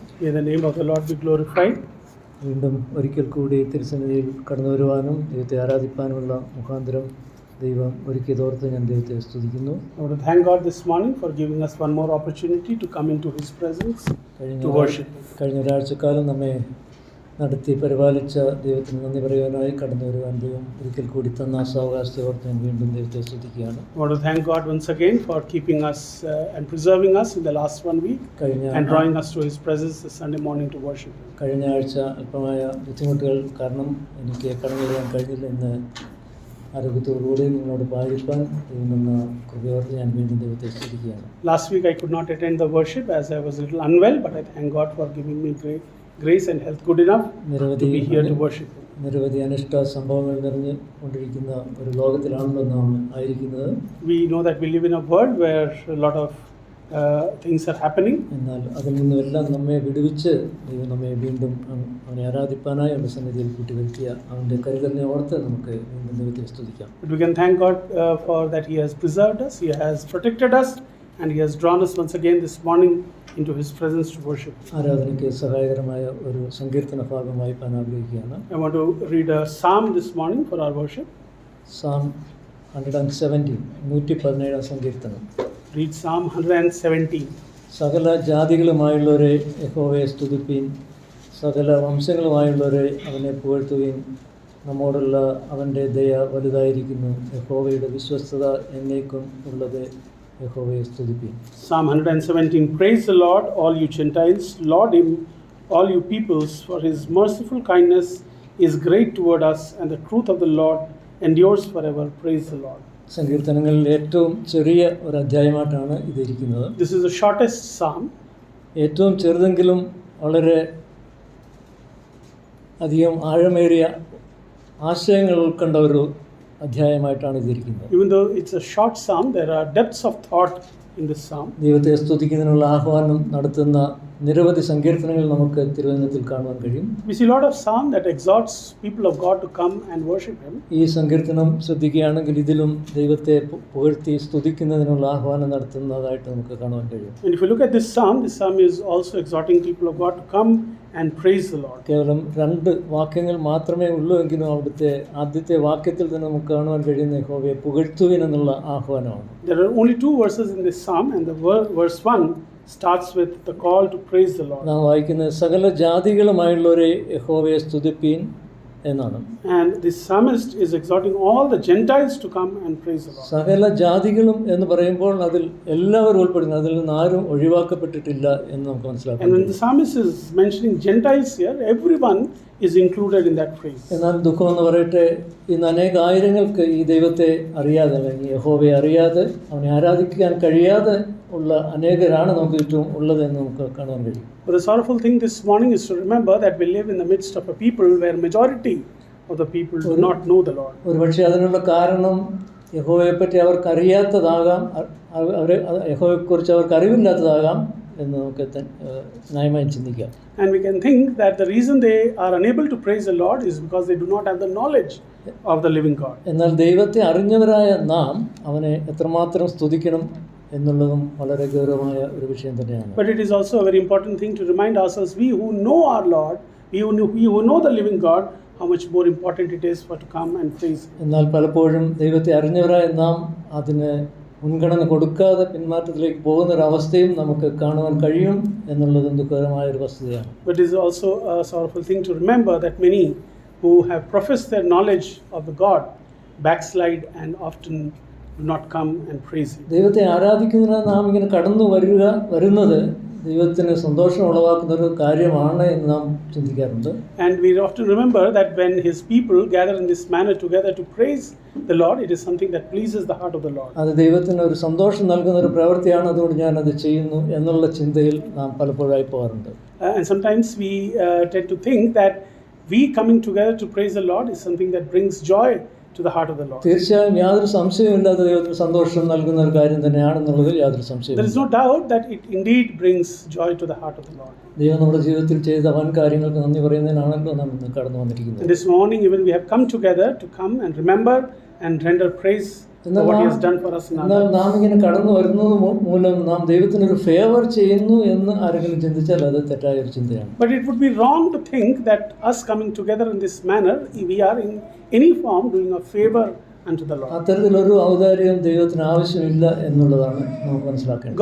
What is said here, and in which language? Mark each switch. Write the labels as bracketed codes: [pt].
[en] May the name of the Lord be glorified. [ml] വീണ്ടും ഒരിക്കൽ കൂടി തിരുസന്നിധിയിൽ കടന്നു വരുവാനും ദൈവത്തെ ആരാധിപ്പാനുമുള്ള മുഖാന്തരം ദൈവം ഒരുക്കിയതോർത്ത് ഞാൻ ദൈവത്തെ സ്തുതിക്കുന്നു. [en] I want to thank God this morning for giving us one more opportunity to come into His presence to worship. [ml] കഴിഞ്ഞ ഒരാഴ്ചക്കാലം നമ്മെ നടത്തി പരിപാലിച്ച ദൈവത്തിന് നന്ദി പറയുവാനായി കടന്നു വരുവാൻ ദൈവം ഒരിക്കൽ കൂടി തന്ന സാവകാശത്തെ ഓർത്ത് ഞാൻ വീണ്ടും ദൈവത്തെ സ്തുതിക്കുകയാണ്. [en] I want to thank God once again for keeping us and preserving us in the last 1 week and drawing us to His presence this Sunday morning to worship. [ml] കഴിഞ്ഞ ആഴ്ച അല്പമായ ബുദ്ധിമുട്ടുകൾ കാരണം എനിക്ക് കടന്നു വരാൻ കഴിഞ്ഞില്ല. ഇന്ന് ആരോഗ്യത്തോടുകൂടി നിങ്ങളോട് പാടിപ്പാൻ ദൈവം തന്ന കൃപയോർത്ത് ഞാൻ വീണ്ടും ദൈവത്തെ സ്തുതിക്കുകയാണ്. [en] Last week I could not attend the worship as I was a little unwell, but I thank God for giving me grace and health good enough to be here to worship. [ml] നിരവധി അനിഷ്ട സംഭവങ്ങൾ നിറഞ്ഞു കൊണ്ടിരിക്കുന്ന ഒരു ലോകത്തിലാണല്ലോ നാം ആയിരിക്കുന്നത്. [en] We know that we live in a world where a lot of things are happening. [ml] എന്നാൽ അതിൽ നിന്നുമെല്ലാം നമ്മെ വിടുവിച്ച് ദൈവം നമ്മെ വീണ്ടും അവനെ ആരാധിപ്പാനായി അവൻ്റെ സന്നിധിയിൽ കൂട്ടിവരുത്തിയ അവൻ്റെ കരുതലിനെ ഓർത്ത് നമുക്ക് വീണ്ടും ദൈവത്തെ സ്തുതിക്കാം. [en] But we can thank God for that He has preserved us, He has protected us, and He has drawn us once again this morning into His presence to worship. [ml] ആരാധനയ്ക്ക് സഹായകരമായ ഒരു സങ്കീർത്തന ഭാഗം വായിപ്പാൻ ആഗ്രഹിക്കുകയാണ്. [en] I want to read a psalm this morning for our worship. Psalm 117 117 സങ്കീർത്തനം. Read Psalm 117. [ml] സകല ജാതികളുമായുള്ളവരെ യഹോവയെ സ്തുതിപ്പീൻ, സകല വംശങ്ങളുമായുള്ളവരെ അവനെ പുകഴ്ത്തുവീൻ. നമ്മോടുള്ള അവൻ്റെ ദയ വലുതായിരിക്കുന്നു, യഹോവയുടെ വിശ്വസ്തത എന്നേക്കും ഉള്ളത്. യഹോവയെ സ്തുതിപ്പീൻ. [en] Psalm 117. Praise the Lord, all you Gentiles. Laud Him, all you peoples, for His merciful kindness is great toward us, and the truth of the Lord endures forever. Praise the Lord. [ml] സങ്കീർത്തനങ്ങളിൽ ഏറ്റവും ചെറിയ ഒരു അധ്യായമായിട്ടാണ് ഇതിരിക്കുന്നത്. [en] This is the shortest psalm. [ml] ഏറ്റവും ചെറുതെങ്കിലും വളരെ അധികം ആഴമേറിയ ആശയങ്ങൾ ഉൾക്കൊണ്ട ഒരു അധ്യായമായിട്ടാണ് ഇതിരിക്കുന്നത്. [en] Even though it's a short psalm, there are depths of thought in this psalm. [ml] ദൈവത്തെ സ്തുതിക്കുന്നതിനുള്ള ആഹ്വാനം നടത്തുന്ന നിരവധി സങ്കീർത്തനങ്ങൾ നമുക്ക് തിരുവചനത്തിൽ കാണുവാൻ കഴിയും. [en] We see a lot of psalm that exhorts people of God to come and worship Him. [ml] ഈ സങ്കീർത്തനം ശ്രദ്ധിക്കുകയാണെങ്കിൽ ഇതിലും ദൈവത്തെ പുകഴ്ത്തി സ്തുതിക്കുന്നതിനുള്ള ആഹ്വാനം നടത്തുന്നതായിട്ട് നമുക്ക് കാണുവാൻ കഴിയും. [en] And if you look at this psalm is also exhorting people of God to come and praise the Lord. [ml] കേവലം 2 വാക്യങ്ങൾ മാത്രമേ ഉള്ളൂ എങ്കിലും അവിടുത്തെ ആദ്യത്തെ വാക്യത്തിൽ തന്നെ നമുക്ക് കാണുവാൻ കഴിയുന്ന യഹോവയെ പുകഴ്ത്തുവിൻ എന്നുള്ള ആഹ്വാനമാണ്. [en] There are only 2 verses in this psalm, and the verse 1 starts with the call to praise the Lord. [ml] നാം വായിക്കുന്ന സകല ജാതികളുമായുള്ളവരെ യഹോവയെ സ്തുതിപ്പീൻ എന്നാണ്. [en] And this psalmist is exhorting all the Gentiles to come and praise the Lord. [ml] സകല ജാതികളും എന്ന് പറയുമ്പോൾ അതിൽ എല്ലാവരും ഉൾപ്പെടുന്നു, അതിൽ നിന്ന് ആരും ഒഴിവാക്കപ്പെട്ടിട്ടില്ല എന്ന് നമുക്ക് മനസ്സിലാക്കാം. [en] And when the psalmist is mentioning Gentiles here, everyone is included in that phrase. [ml] എന്നാൽ ദുഃഖമെന്ന് പറയട്ടെ, ഇന്ന് അനേക ആയിരങ്ങൾക്ക് ഈ ദൈവത്തെ അറിയാതെ അല്ലെങ്കിൽ യഹോവയെ അറിയാതെ അവനെ ആരാധിക്കാൻ കഴിയാതെ ഉള്ള അനേകരാണ് നമുക്ക് ചുറ്റും ഉള്ളതെന്ന് നമുക്ക് കാണാൻ കഴിയും. [en] But the sorrowful thing this morning is to remember that we live in the midst of a people where majority of the people do not know the Lord. [ml] ഒരുപക്ഷെ അതിനുള്ള കാരണം യഹോവയെപ്പറ്റി അവർക്ക് അറിയാത്തതാകാം, യഹോവയെക്കുറിച്ച് അവർക്ക് അറിവില്ലാത്തതാകാം എന്ന് നമുക്ക് ന്യായമായി ചിന്തിക്കാം. [en] And we can think that the reason they are unable to praise the Lord is because they do not have the knowledge of the living God. [ml] എന്നാൽ ദൈവത്തെ അറിഞ്ഞവരായ നാം അവനെ എത്രമാത്രം സ്തുതിക്കണം എന്നുള്ളതും വളരെ ഗൗരവമായ ഒരു വിഷയം തന്നെയാണ്. [en] But it is also a very important thing to remind ourselves, we who know our Lord, we who know the living God, how much more important it is for to come and praise Him. [ml] എന്നാൽ പലപ്പോഴും ദൈവത്തെ അറിഞ്ഞവരായ നാം അതിന് മുൻഗണന കൊടുക്കാതെ പിന്മാറ്റത്തിലേക്ക് പോകുന്ന ഒരു അവസ്ഥയും നമുക്ക് കാണുവാൻ കഴിയും എന്നുള്ളതും ദുഃഖകരമായ ഒരു വസ്തുതയാണ്. [en] But it is also a sorrowful thing to remember that many who have professed their knowledge of the God backslide and often do not come and praise Him. [ml] ദൈവത്തെ ആരാധിക്കുന്നതിന് നാം ഇങ്ങനെ കടന്നു വരുന്നത് ദൈവത്തിന് സന്തോഷം ഉളവാക്കുന്ന ഒരു കാര്യമാണ് എന്ന് നാം ചിന്തിക്കാറുണ്ട്. [en] And we often remember that when His people gather in this manner together to praise the Lord, it is something that pleases the heart of the Lord. [ml] അത് ദൈവത്തിന് ഒരു സന്തോഷം നൽകുന്ന ഒരു പ്രവൃത്തിയാണ്, അതുകൊണ്ട് ഞാൻ അത് ചെയ്യുന്നു എന്നുള്ള ചിന്തയിൽ നാം പലപ്പോഴായി പോകാറുണ്ട്. [en] And sometimes we tend to think that we coming together to praise the Lord is something that brings joy to the heart of the Lord. [ml] തീർച്ചയായും യാതൊരു സംശയമില്ലാത്ത ദൈവത്തിന് സന്തോഷം നൽകുന്ന ഒരു കാര്യം തന്നെയാണെന്നുള്ളതിൽ യാതൊരു സംശയമില്ല. [en] There is no doubt that it indeed brings joy to the heart of the Lord. [ml] ദൈവം നമ്മുടെ ജീവിതത്തിൽ ചെയ്ത വൻ കാര്യങ്ങൾക്ക് നന്ദി പറയുന്നതിനാണല്ലോ നാം ഇന്ന് കടന്നു വന്നിരിക്കുന്നത്. [en] And this morning even we have come together to come and remember and render praise for what He has done for us in our [ml] എന്നാൽ [en] lives. [ml] നാം ഇങ്ങനെ കടന്നു വരുന്നത് മൂലം നാം ദൈവത്തിനൊരു ഫേവർ ചെയ്യുന്നു എന്ന് ആരെങ്കിലും ചിന്തിച്ചാൽ അത് തെറ്റായ ഒരു ചിന്തയാണ്. [en] But it would be wrong to think that us coming together in this manner, we are in any form doing a favor unto the Lord. [ml] അത്തരത്തിലൊരു ഔദാര്യം ദൈവത്തിന് ആവശ്യമില്ല എന്നുള്ളതാണ് നമുക്ക് മനസ്സിലാക്കേണ്ടത്.